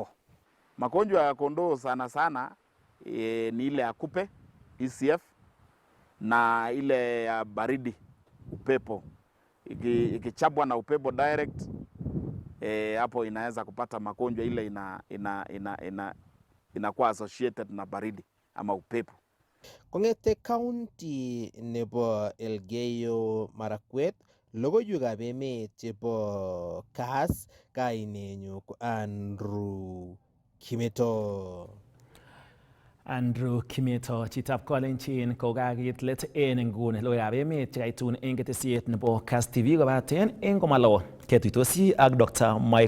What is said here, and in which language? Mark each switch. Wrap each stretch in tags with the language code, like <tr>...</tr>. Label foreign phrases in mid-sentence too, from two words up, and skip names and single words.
<sw>Magonjwa ya kondoo sana sana ni ile ya kupe, ECF, na ile ya baridi, upepo. Ikichapwa na upepo direct, hapo inaweza kupata magonjwa ile inakuwa associated na baridi ama upepo.</sw> <kln>Kongete county nebo Elgeyo Marakwet, logoiwekab emet chebo KASS, kainenyu ko Andrew Kimeto. Andrew Kimeto, chitab Kolenjin, ko kakiit let en nguni logoiwekab emet chekaitun eng ketesiet nebo KASS TV kobaten eng komalo ketuitosi ak Dr.</kln>